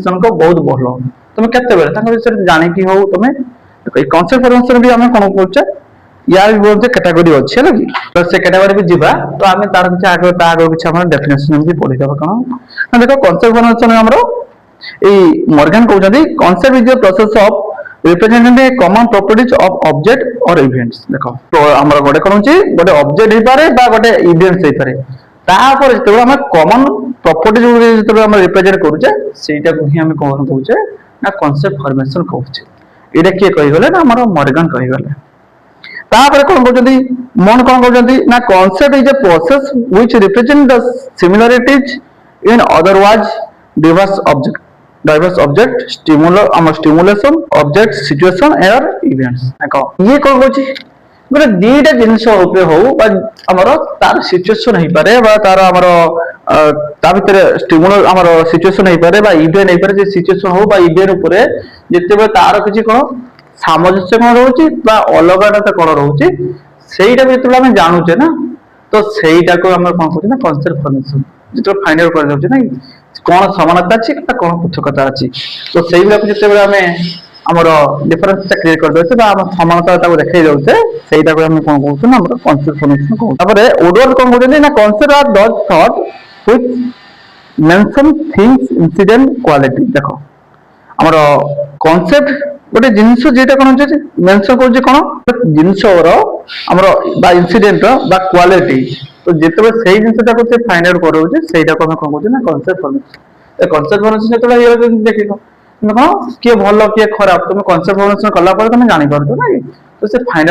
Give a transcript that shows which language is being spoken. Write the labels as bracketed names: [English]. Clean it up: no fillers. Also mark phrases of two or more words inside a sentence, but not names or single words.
[Odia] ଜଣକ ବହୁତ ଭଲ ତମେ କେତେବେଳେ ତାଙ୍କ ବିଷୟରେ ଜାଣିକି ହଉ ତମେ ଏଇ [English] concept formation [Odia] ବି ଆମେ କଣ କରୁଛେ ୟାର ବି ବହୁତ କ୍ୟାଟାଗୋରୀ ଅଛି ହେଲା କି ତ ସେ କ୍ୟାଟାଗୋରୀ ବି ଯିବା ତ ଆମେ ତାର କିଛି ତା ଆଗ କିଛି ଆମର ଡେଫିନେସନ ବି ପଢିଦେବା କଣ ନା ଦେଖ [English] concept formation [Odia] ଆମର ଏଇ ମର୍ଗାନ କହୁଛନ୍ତି [English] concept is the process of representing the common properties of object or events [Odia] ଦେଖ ତ ଆମର ଗୋଟେ କଣ ହଉଛି ଗୋଟେ ଅବଜେକ୍ଟ ହେଇପାରେ ବା ଗୋଟେ ଇଭେଣ୍ଟ ହେଇପାରେ ତାପରେ ଯେତେବେଳେ ଆମେ [English] common property [Odia] ଯେତେବେଳେ ଆମେ ରିପ୍ରେଜେଣ୍ଟ କରୁଛେ ସେଇଟାକୁ ହିଁ ଆମେ କଣ କହୁଛେ ନା [English] concept formation [Odia] କହୁଛେ ଏଇଟା କିଏ କହିଗଲେ ନା ଆମର ମର୍ଗାନ କହିଗଲେ ତାପରେ କଣ କହୁଛନ୍ତି ମନ କଣ କହୁଛନ୍ତି ନା [English] concept is a process which represent the similarities in otherwise diverse object stimulation object situation or events [Odia] ଦେଖ ଇଏ କଣ କହୁଛି ଗୋଟେ ଦିଟା ଜିନିଷ ଉପରେ ହଉ ବା ଆମର ତାର ସିଚୁଏସନ ହେଇପାରେ ବା ତାର ଆମର ତା ଭିତରେ ଆମର ସିଚୁଏସନ ହେଇପାରେ ବା ଇଭେଣ୍ଟ ହେଇପାରେ ଯେ ସିଚୁଏସନ ହଉ ବା ଇଭେଣ୍ଟ ଉପରେ ଯେତେବେଳେ ତାର କିଛି କଣ ସାମଞ୍ଜସ୍ୟ କଣ ରହୁଛି ବା ଅଲଗାଟା କଣ ରହୁଛି ସେଇଟାକୁ ଯେତେବେଳେ ଆମେ ଜାଣୁଛେ ନା ତ ସେଇଟାକୁ ଆମେ କଣ କରୁଛେ ନା [English] concept formation [Odia] ଯେତେବେଳେ [English] find out [Odia] କରିଯାଉଛେ ନା କଣ ସମାନତା ଅଛି ନା କଣ ପୃଥକତା ଅଛି ତ ସେଇଗୁଡାକୁ ଯେତେବେଳେ ଆମେ ଆମର ଡିଫରେନ୍ସଟା କ୍ରିଏଟ କରିଦଉଛେ ବା ଆମ ସମାନତା ତାକୁ ଦେଖେଇ ଦଉଛେ ସେଇଟାକୁ ଆମେ କଣ କହୁଛେ ନା ଆମର [English] concept formation [Odia] କହୁଛେ ତାପରେ ଓଡୱାର୍ଡ କଣ କହୁଛନ୍ତି ନା [English] concept are those thought which mention things incident quality [Odia] ଦେଖ ଆମର କନସେପ୍ଟ ଗୋଟେ ଜିନିଷ ଯେଟା କଣ ହଉଛି ମେନସନ କରୁଛି କଣ ଜିନିଷର ଆମର ବା ଇନସିଡେଣ୍ଟ ବା କ୍ୱାଲିଟି ତ ଯେତେବେଳେ ସେଇ ଜିନିଷଟାକୁ ସେ [English] find out [Odia] କରାଉଛି ସେଇଟାକୁ ଆମେ କଣ କହୁଛେ ନା [English] concept formation [Odia] ଏ [English] concept formation [Odia] ଯେତେବେଳେ ଦେଖିବ ତମେ କଣ କିଏ ଭଲ କିଏ ଖରାପ ତମେ [English] concept formation [Odia] କଲା ପରେ ତମେ ଜାଣିପାରୁଛ ନା ତ ସେ ଫାଇଣ୍ଡ